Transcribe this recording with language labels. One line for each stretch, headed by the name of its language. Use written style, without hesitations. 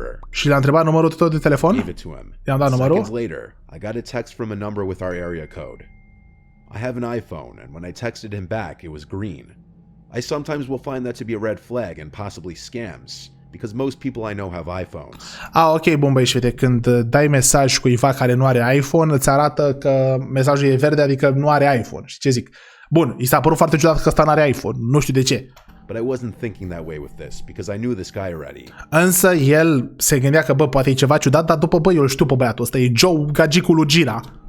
Romanian: Și l-a întrebat numărul tău de telefon. I-am dat numărul.
English: I got a text from a number with our area code. I have an iPhone, and when I texted him back, it was green. I sometimes will find that to be a red flag and possibly scams, because most people I know have iPhones.
Romanian: Ok, bun băi, și uite, când dai mesaj cuiva care nu are iPhone, îți arată că mesajul e verde, adică nu are iPhone. Și ce zic? Bun, i s-a părut foarte ciudat că ăsta nu are iPhone, nu știu de ce.
English: But I wasn't thinking that way with this, because I knew this guy already.
Romanian: Însă el se gândea că, bă, poate e ceva ciudat, dar după, bă, eu îl știu pe băiatul ăsta, e Joe, gagicul lui Gira.